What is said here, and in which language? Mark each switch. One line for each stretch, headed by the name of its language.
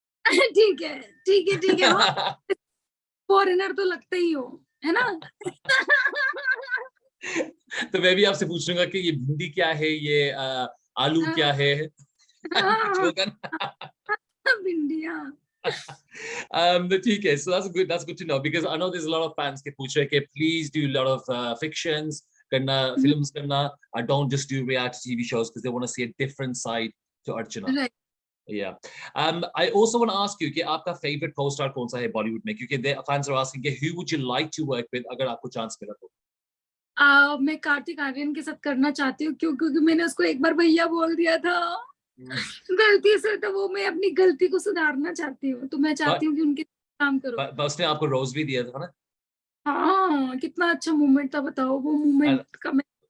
Hindi: ठीक है ठीक है ठीक है, हाँ फॉरेनर तो लगता ही हो, है ना? तो मैं भी आपसे पूछूंगा कि ये भिंडी क्या है, ये आलू क्या है, कुछ होगा ना। भिंडिया। तो ठीक है,
English: so that's good to know because I know there's a lot of fans
Hindi: के पूछ रहे हैं कि
English: please do a lot of fictions
Hindi: करना,
English: films करना, don't just do reality TV shows because they want to see a different side to Archana. Right. Yeah. I also want to ask you
Hindi: कि आपका
English: favorite co-star
Hindi: कौन सा है बॉलीवुड में, क्योंकि
English: the fans are asking कि who would you like to work with
Hindi: अगर आपको चांस मिला तो। मैं कार्तिक आर्यन के साथ करना चाहती हूँ, क्योंकि मैंने उसको एक बार भैया बोल दिया था गलती से, तो वो मैं अपनी गलती को सुधारना चाहती हूँ, तो मैं चाहती हूँ कि उनके काम करो। उसने आपको रोज भी दिया था ना। हाँ कितना अच्छा मोमेंट था, बताओ वो मोमेंट का मैं।